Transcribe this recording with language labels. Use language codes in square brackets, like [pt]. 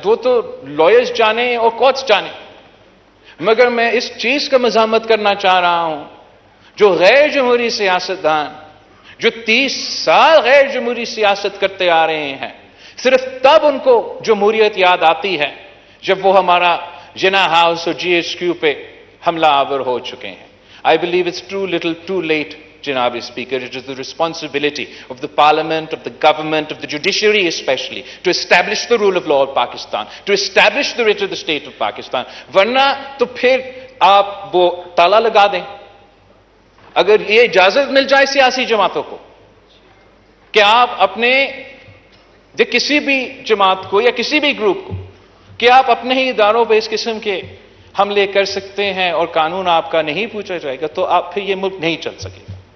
[ur] وہ تو لائرز جانے اور کورٹس جانے. مگر میں اس چیز کا مذمت کرنا چاہ رہا ہوں جو غیر جمہوری سیاستدان جو 30 سال غیر جمہوری سیاست کرتے آ رہے ہیں، صرف تب ان کو جمہوریت یاد آتی ہے جب وہ ہمارا جنا ہاؤس اور جی ایچ کیو پہ حملہ آور ہو چکے ہیں. [en] I believe it's too little too late, Janab Speaker. It is the responsibility of the Parliament, of the government, of the judiciary especially, to establish the rule of law of Pakistan, to establish the writ of the state of Pakistan. [ur] ورنہ تو پھر آپ وہ تالا لگا دیں. اگر یہ اجازت مل جائے سیاسی جماعتوں کو کہ آپ اپنے کسی بھی جماعت کو یا کسی بھی گروپ کو کہ آپ اپنے ہی اداروں پہ اس قسم کے حملے کر سکتے ہیں اور قانون آپ کا نہیں پوچھا جائے گا، تو آپ پھر یہ ملک نہیں چل سکے گا.